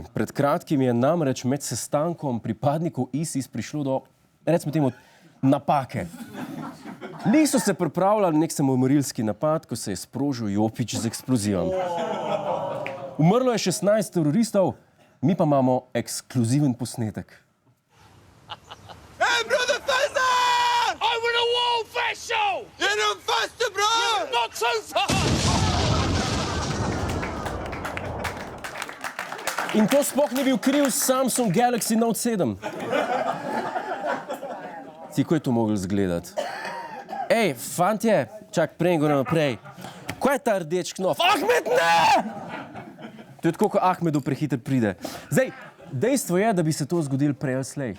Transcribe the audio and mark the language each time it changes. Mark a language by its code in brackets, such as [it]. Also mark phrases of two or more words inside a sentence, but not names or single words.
[sl] Pred kratkim je namreč med sestankom pripadnikov ISIS prišlo do, recimo temu, napake. Niso se pripravljali nek samomorilski napad, ko se je sprožil jopič z eksplozijo. Umrlo je 16 teroristov, mi pa imamo ekskluziven posnetek. [en] Hey, brother Faisal! Over the wall, fast show! You're not faster, bro! Not so fast! [sl] In to sploh ni bil kriv Samsung Galaxy Note 7. Si, ko je to mogel zgledati? Ej, fantje, čak, prej gore naprej. Ko je ta rdeč knof? Ahmed, ne! To je tako, ko Ahmedu prehiter pride. Zdaj, dejstvo je, da bi se to zgodilo prej ali slej.